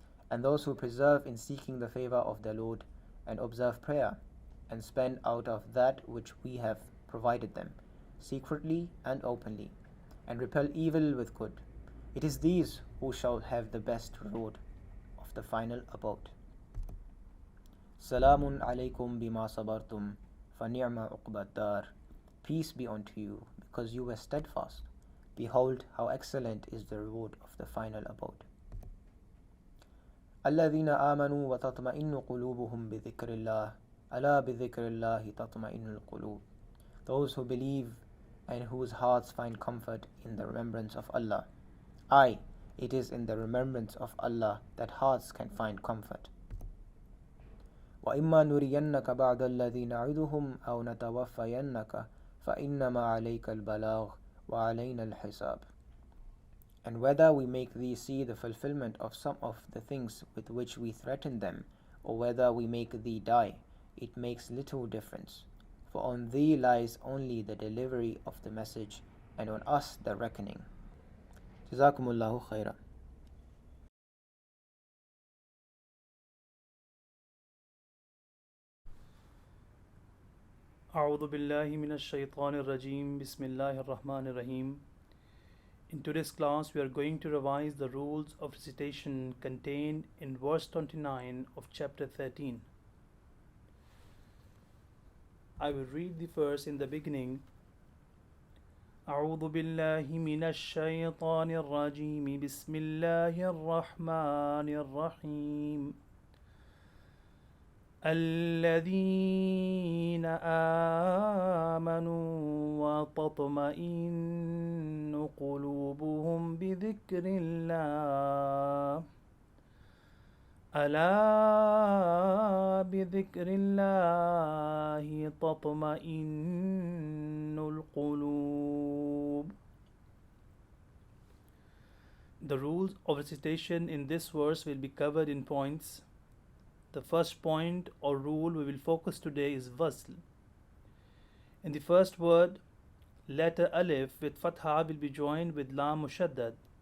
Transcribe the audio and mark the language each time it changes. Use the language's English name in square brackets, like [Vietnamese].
[English] And those who persevere in seeking the favor of their Lord and observe prayer and spend out of that which we have provided them, secretly and openly, and repel evil with good, it is these who shall have the best reward of the final abode. [Arabic] Salamun alaykum bima sabartum, fa ni'ma uqbad dar. [English] Peace be unto you, because you were steadfast. Behold, how excellent is the reward of the final abode. [Arabic] الذين آمنوا وتطمئن قلوبهم بذكر الله ألا بذكر الله تطمئن القلوب. [English] Those who believe and whose hearts find comfort in the remembrance of Allah. Aye, it is in the remembrance of Allah that hearts can find comfort. [Arabic] وَإِمَّا نُرِيَنَّكَ بَعْدَ الَّذِي نَعِدُهُمْ أَوْ نَتَوَفَّيَنَّكَ فَإِنَّمَا عَلَيْكَ الْبَلَاغُ وَعَلَيْنَا الْحِسَابُ. [English] And whether we make thee see the fulfillment of some of the things with which we threaten them, or whether we make thee die, it makes little difference. For on thee lies only the delivery of the message, and on us the reckoning. [Arabic] Jazakumullahu khairan. أعوذ بالله من الشيطان الرجيم بسم الله الرحمن الرحيم. [English] In today's class, we are going to revise the rules of recitation contained in verse 29 of chapter 13. I will read the verse in the beginning. [Arabic] أعوذ بالله من الشيطان الرجيم بسم الله الرحمن الرحيم. الذين آمنوا وتطمئن قلوبهم بذكر الله ألا بذكر الله تطمئن القلوب. [English] The rules of recitation in this verse will be covered in points. The first point or rule we will focus today is wasl. In the first word, letter alif with fatha will be joined with lam mushaddad.